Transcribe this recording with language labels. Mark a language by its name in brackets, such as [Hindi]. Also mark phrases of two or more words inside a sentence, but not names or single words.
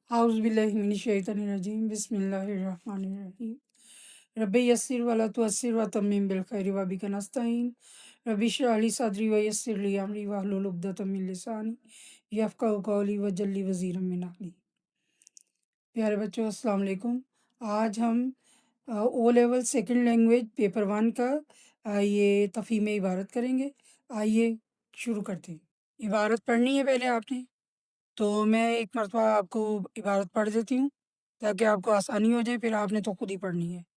[Arabic] أعوذ بالله من الشيطان الرجيم بسم الله الرحمن الرحيم رب يسر ولا تعسر وتمم بالخير وبك نستعين رب اشرح لي صدري ويسر لي أمري واحلل عقدة من لساني يفقهوا قولي واجعل لي وزيرا من أهلي. [Urdu] پیارے بچوں, [Arabic] السلام علیکم. [Urdu] آج ہم [English] O level second language paper 1 [Urdu] کا یہ تفہیم عبارت کریں گے. آئیے شروع کرتے ہیں. عبارت پڑھنی ہے پہلے آپ نے، تو میں ایک مرتبہ آپ کو عبارت پڑھ دیتی ہوں تاکہ آپ کو آسانی ہو جائے، پھر آپ نے تو خود ہی پڑھنی ہے.